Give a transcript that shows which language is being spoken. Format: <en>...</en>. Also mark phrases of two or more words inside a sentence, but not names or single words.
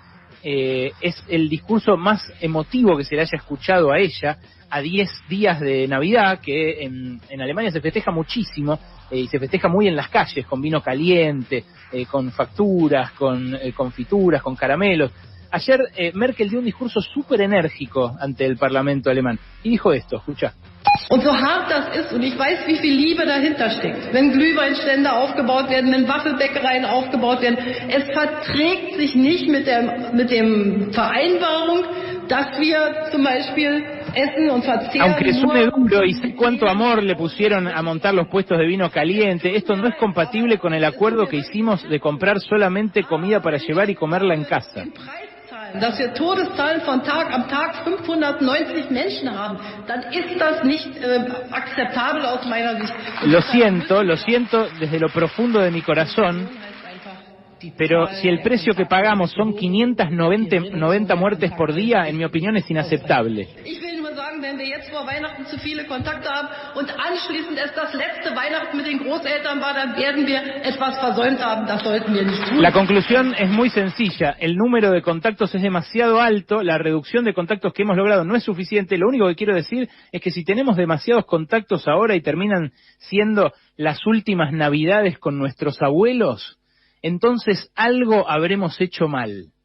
<es>Es el discurso más emotivo que se le haya escuchado a ella a 10 días de Navidad, que en Alemania se festeja muchísimo, y se festeja muy en las calles, con vino caliente, con facturas, con confituras, con caramelos. Ayer Merkel dio un discurso súper enérgico ante el Parlamento alemán, y dijo esto, escuchá.</es> <de>Und so hart das ist, und ich weiß, wie viel Liebe dahinter steckt, wenn Glühweinstände aufgebaut werden, wenn Waffelbäckereien aufgebaut werden, es verträgt sich nicht mit dem Vereinbarung, dass wir zum Beispiel essen und verzehren.</de> <es>Aunque suene duro y sé cuánto amor le pusieron a montar los puestos de vino caliente, esto no es compatible con el acuerdo que hicimos de comprar solamente comida para llevar y comerla en casa.</es> <de>Dass wir Todeszahlen am Tag 590 Menschen haben, dann ist das nicht akzeptabel aus meiner Sicht.</de> <es>Lo siento desde lo profundo de mi corazón, pero si el precio que pagamos son 590 muertes por día, en mi opinión es inaceptable.</es> <de>Wenn wir jetzt vor Weihnachten zu viele Kontakte haben und anschließend es das letzte Weihnachten mit den Großeltern war, dann werden wir etwas versäumt haben. Das sollten wir nicht tun.</de> <es>La conclusión es muy sencilla. El número de contactos es demasiado alto, la reducción de contactos que hemos logrado no es suficiente. Lo único que quiero decir es que si tenemos demasiados contactos ahora y terminan siendo las últimas Navidades con nuestros abuelos, entonces algo habremos hecho mal.</es>